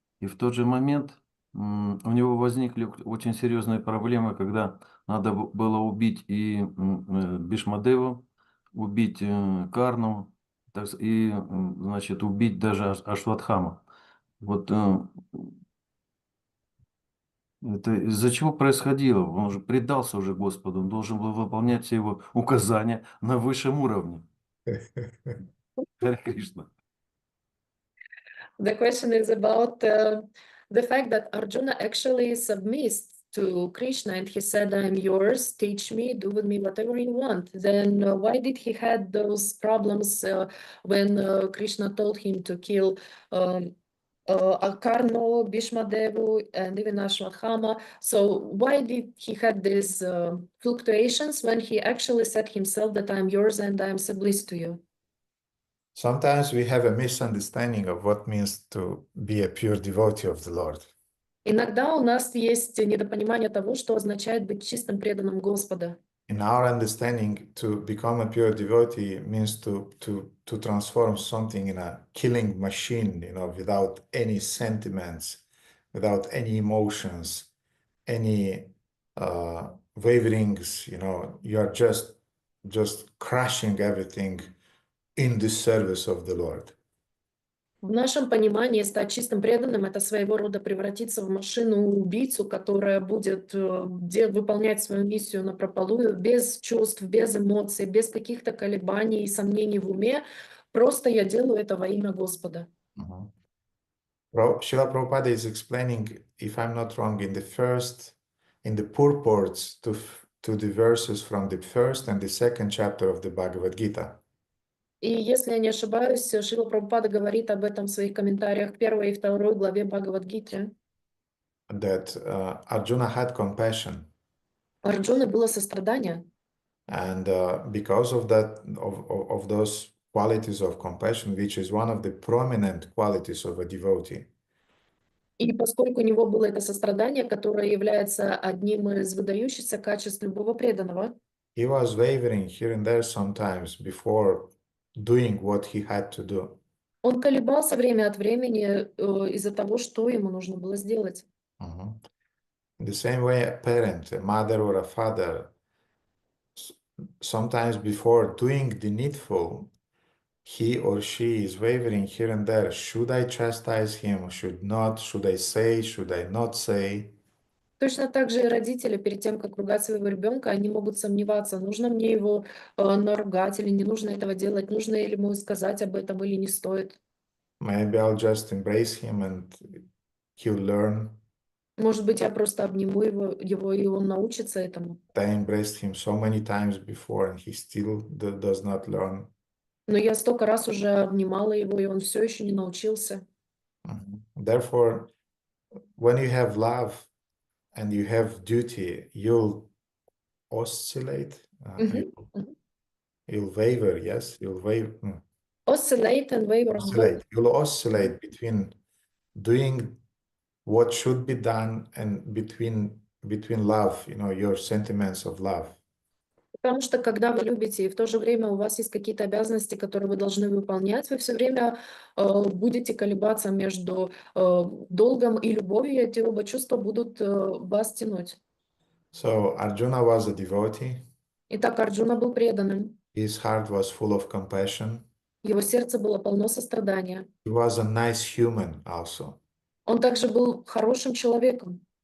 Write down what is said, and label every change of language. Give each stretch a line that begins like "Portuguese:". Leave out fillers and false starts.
Russian: И в тот же момент у него возникли очень серьезные проблемы, когда надо было убить и Бхишмадеву, убить Карну, и, значит, убить даже Ашватхама. Вот это из-за чего происходило? Он же предался уже Господу, он должен был выполнять все его указания на высшем уровне. Харе Кришна.
English: The question is about the fact that Arjuna actually submits to Krishna and he said, I'm yours, teach me, do with me whatever you want. Then why did he had those problems when Krishna told him to kill Karno, Bhishmadevu, and even Ashwatthama? So why did he had these fluctuations when he actually said himself that I'm yours and I'm submissive to you? Sometimes we have a misunderstanding of what means to be a pure devotee of the Lord.
Russian: Иногда у нас есть недопонимание того, что означает быть чистым преданным Господа.
English: In our understanding, to become a pure devotee means to transform something in a killing machine, without any sentiments, without any emotions, any waverings, you are just crushing everything in the service of the Lord.
Russian: В нашем понимании стать чистым преданным — это своего рода превратиться в машину-убийцу, которая будет выполнять свою миссию напропалую, без чувств, без эмоций, без каких-то колебаний и сомнений в уме. Просто я делаю это во имя Господа.
English: Srila Prabhupada is explaining, if I'm not wrong, in the purports to the verses from the 1st and the 2nd chapter of the Bhagavad Gita.
Russian: И если я не ошибаюсь, Шрила Прабхупада говорит об этом в своих комментариях в 1 и 2 главе Бхагавад-гиты.
English: That Arjuna had compassion.
Russian: У Арджуны было сострадание.
English: And because of that, of those qualities of compassion, which is one of the prominent qualities of a devotee.
Russian: И поскольку у него было это сострадание, которое является одним из выдающихся качеств любого преданного,
English: he was wavering here and there sometimes before doing what he had to do.
Russian: Он колебался время от времени из-за того, что ему нужно было сделать.
English: In the same way, a parent, a mother or a father, sometimes before doing the needful, he or she is wavering here and there. Should I chastise him? Should not? Should I say? Should I not say?
Russian: Точно так же и родители перед тем, как ругать своего ребенка, они могут сомневаться, нужно мне его наругать или не нужно этого делать, нужно ли ему сказать об этом или не стоит.
English: Maybe I'll just embrace him and he'll learn.
Russian: Может быть, я просто обниму его и он научится этому.
English: I embraced him so many times before and he still does not learn.
Russian: Но я столько раз уже обнимала его, и он все еще не научился.
English: Therefore, when you have love and you have duty, you'll oscillate, you'll waver, yes, you'll waver. Oscillate and waver. Oscillate. You'll oscillate between doing what should be done and between love, your sentiments of love.
Russian: Потому что когда вы любите, и в то же время у вас есть какие-то обязанности, которые вы должны выполнять, вы все время будете колебаться между долгом и любовью, и эти оба чувства будут вас тянуть.
English: So Arjuna was a devotee.
Russian: Итак, Арджуна был преданным.
English: His heart was full of compassion.
Russian: Его сердце было полно сострадания.
English: He was a nice human also.
Russian: Он также был хорошим человеком.